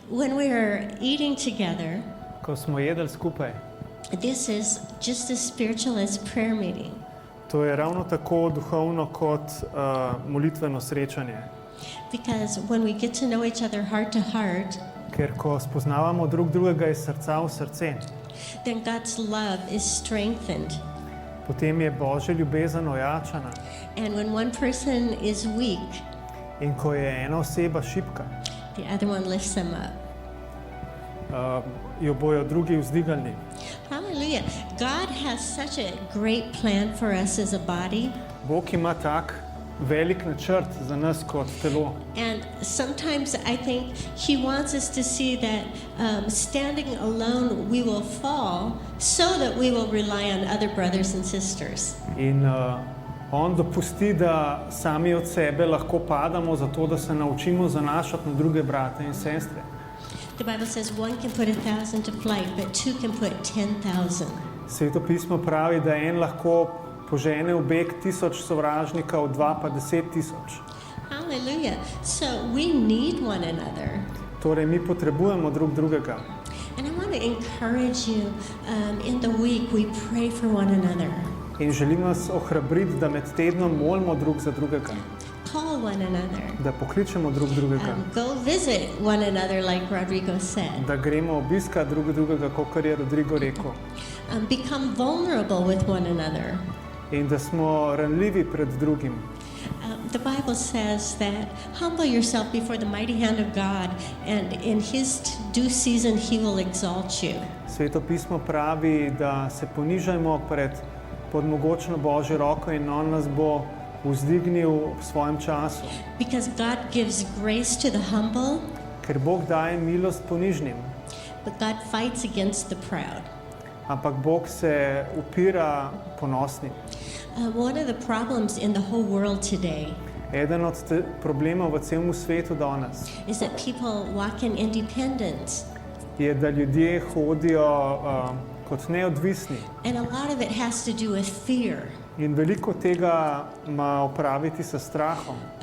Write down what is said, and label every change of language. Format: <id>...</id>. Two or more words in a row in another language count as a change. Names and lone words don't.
<en>When we are eating together,</en> <sl>ko smo jedli skupaj,</sl> <en>this is just as spiritual as prayer meeting.</en> <sl>to je ravno tako duhovno kot molitveno srečanje.</sl> <en>Because when we get to know each other heart to heart,</en> <sl>Ker ko spoznavamo drug drugega iz srca v srce,</sl> <en>then God's love is strengthened.</en> <sl>potem je Božja ljubezen ojačana.</sl> <en>And when one person is weak,</en> <sl>In ko je ena oseba šibka,</sl> <en>the other one lifts them up.</en> <sl>Jo bojo drugi vzdignili.</sl> <en>Hallelujah. God has such a great plan for us as a body.</en> <sl>Bog ima tak velik načrt za nas kot telo.</sl> <en>And sometimes I think He wants us to see that standing alone we will fall so that we will rely on other brothers and sisters.</en> <sl>In on dopusti, da sami od sebe lahko padamo, zato da se naučimo zanašati na druge brate in sestre.</sl> <en>The Bible says one can put 1,000 to flight, but two can put 10,000.</en> <sl>Sveto pismo pravi, da en lahko požene v beg 1000 sovražnikov, dva pa 10,000.</sl> <en>Hallelujah. So we need one another.</en> <sl>Torej, mi potrebujemo drug drugega.</sl> <en>And I want to encourage you, in the week we pray for one another.</en> <sl>In želim vas ohrabriti, da med tednom molimo drug za drugega,</sl> <en>Call one another.</en> <sl>da pokličemo drug drugega,</sl> <en>Go visit one another, like Rodrigo said.</en> <sl>da gremo obiskat drug drugega, kot je Rodrigo rekel,</sl> <en>Become vulnerable with one another.</en> <sl>in da smo ranljivi pred drugim.</sl> <en>The Bible says that humble yourself before the mighty hand of God, and in His due season He will exalt you.</en> <sl>Sveto pismo pravi, da se ponižajmo pred podmogočno Božjo roko in on nas bo vzdignil v svojem času.</sl> <en>Because God gives grace to the humble,</en> <sl>Ker Bog daje milost ponižnim,</sl> <en>but God fights against the proud.</en> <sl>ampak Bog se upira ponosnim.</sl> <en>One of the problems in the whole world today</en> <sl>Eden od problemov v celem svetu danes</sl> <en>is that people walk in independence,</en> <sl>je, da ljudje hodijo kot neodvisni.</sl> <en>and a lot of it has to do with fear.</en> <sl>In veliko tega ima opraviti s strahom.</sl>